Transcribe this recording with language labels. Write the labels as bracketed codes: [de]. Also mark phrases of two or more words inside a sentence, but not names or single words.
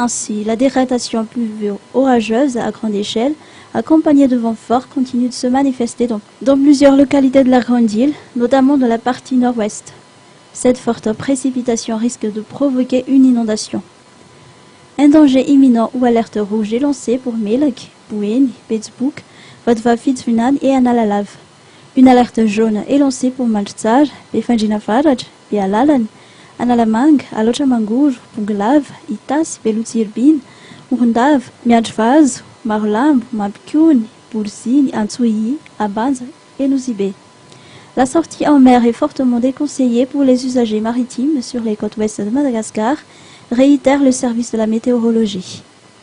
[fr] Ainsi, la dégradation pluvio-orageuse à grande échelle, accompagnée de vents forts, continue de se manifester dans plusieurs localités de la Grande Île, notamment dans la partie nord-ouest. Cette forte précipitation risque de provoquer une inondation. Un danger imminent ou alerte rouge est lancé pour Melk, Bouin, Pittsburgh, Vatva-Fitzfunan et Analalav. Une alerte jaune est lancée pour Maltzar, Befanjina Faraj, Bealalan, Analamang, Alochamangur, Punglav, Itas, Belutsirbin, Urundav, Miadjvaz, Marlamb, Mabkun, Burzin, Antsuyi, Abanz et Nuzibé. La sortie en mer est fortement déconseillée pour les usagers maritimes sur les côtes ouest de Madagascar, réitère le service de la météorologie.